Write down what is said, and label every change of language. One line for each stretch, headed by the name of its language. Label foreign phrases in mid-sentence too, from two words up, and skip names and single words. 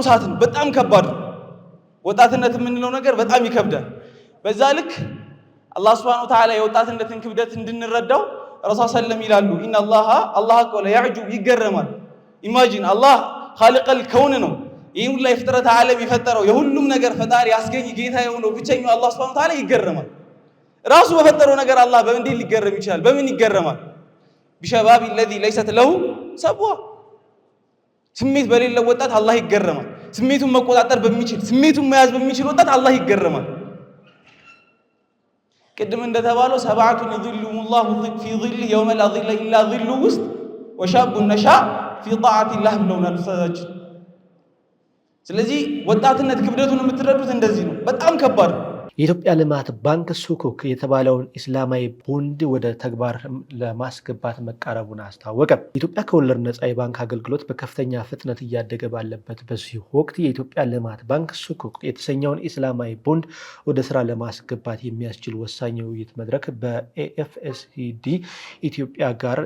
Amharic: እሳት ነው። በጣም ከባድ ነው። ወጣትነት የምንለው ነገር በጣም ይከብዳል። በዛ ልክ አላህ
Arabic: سبحانه وتعالى
Amharic: የወጣትነትን ክብደት እንድንረዳው ረሱል ሰለም ይላሉ ኢነላህ አላህ ቆለ ያዕጁብ ይገረማል። ኢማጂን አላህ
Arabic: خالق الكون
Amharic: ነው። ይሄን ሁሉ የፍጥረት ዓለም የፈጠረው የሁሉም ነገር ፈጣሪ ያስገኝ ጌታ የሆነው ብቸኛው አላህ
Arabic: سبحانه وتعالى
Amharic: ይገረማል። ራሱ በፈጠረው ነገር አላህ በእንዴት ሊገረም ይችላል? በምን ይገረማል? ቢሸባብ
Arabic: الذي ليست له
Amharic: ሰብዋ ስሜት በሌለው ወጣት አላህ ይገረማል። ስሜቱን መቆጣጠር በሚችል ስሜቱን መያዝ በሚችል ወጣት አላህ ይገረማል። ቅድም እንደተባለው ሰባቱን
Arabic: يظلهم الله في ظله يوم لا ظل الا ظله
Amharic: ውስጥ
Arabic: وشاب نشا في طاعة الله
Amharic: ብለውናል ኡስታዛችን። ስለዚህ ወጣትነት ክብደቱን የምትረዱት እንደዚህ ነው። በጣም ከባድ ነው። የኢትዮጵያ ልማት ባንክ ሱኩክ የተባለውን ኢስላማዊ ቦንድ ወደ ተግባር ለማስገባት መቃረቡን አስታወቀ። የኢትዮጵያ ከወለድ ነፃ የባንክ አገልግሎት በከፍተኛ ፍጥነት እያደገ ባለበት በዚህ ወቅት የኢትዮጵያ ልማት ባንክ ሱኩክ የተሰኘውን ኢስላማዊ ቦንድ ወደ ስራ ለማስገባት የሚያስችል ወሳኝ የውይይት መድረክ በኤኤፍኤስዲ ኢትዮጵያ ጋር